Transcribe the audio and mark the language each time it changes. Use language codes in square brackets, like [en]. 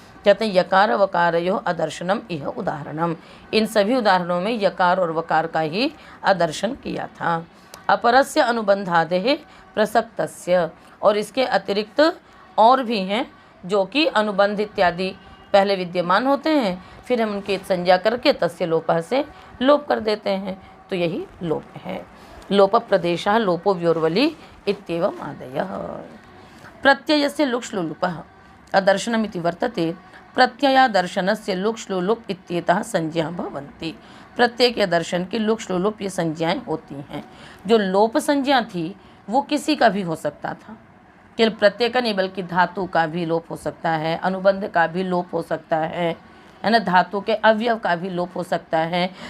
[hi] कहते हैं [sa] यकार वकारयो अदर्शनम [hi] यह उदाहरणम। इन सभी उदाहरणों में यकार और वकार का ही अदर्शन किया था। [sa] अपरस्य अनुबंधादेः प्रसक्तस्य, [hi] और इसके अतिरिक्त और भी हैं जो कि अनुबंध इत्यादि पहले विद्यमान होते हैं, फिर हम उनकी संज्ञा करके तस्य लोपः से लोप कर देते हैं, तो यही लोप है। [sa] लोप प्रदेशः लोपो व्योर्वली इत्येवम् आदयः। प्रत्ययस्य लुक्श्लुलुपः अदर्शनमिति वर्तते, प्रत्ययादर्शनस्य लुक्श्लुलुप इत्येतः संज्ञा भवन्ति। [hi] प्रत्यय के दर्शन की लुक्श्लुलुप ये संज्ञाएं होती हैं। जो लोप संज्ञा थी वो किसी का भी हो सकता था, केवल प्रत्यय का नहीं बल्कि धातु का भी लोप हो सकता है, अनुबंध का भी लोप हो सकता है ना, धातु के अवयव का भी लोप हो सकता है।